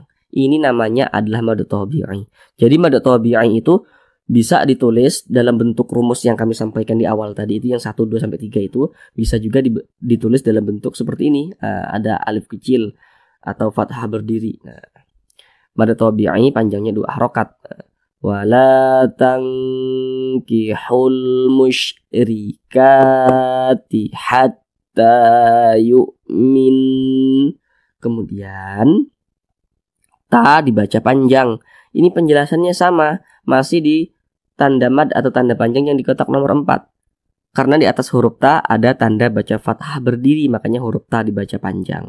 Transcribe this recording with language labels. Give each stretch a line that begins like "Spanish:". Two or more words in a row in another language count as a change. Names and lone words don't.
Indonesian: Ini namanya adalah
Arabic: مد طبيعي.
Indonesian: Jadi
Arabic: مد طبيعي
Indonesian: itu bisa ditulis dalam bentuk rumus yang kami sampaikan di awal tadi itu, yang 1, 2, sampai 3 itu bisa juga ditulis dalam bentuk seperti ini. Ada alif kecil atau fathah berdiri.
Arabic: مد طبيعي
Indonesian: panjangnya 2 harokat.
Arabic: ولا تنكحوا المشركات حتى يؤمن.
Indonesian: Kemudian ta dibaca panjang. Ini penjelasannya sama, masih di tanda mad atau tanda panjang yang di kotak nomor 4. Karena di atas huruf ta ada tanda baca fathah berdiri, makanya huruf ta dibaca panjang.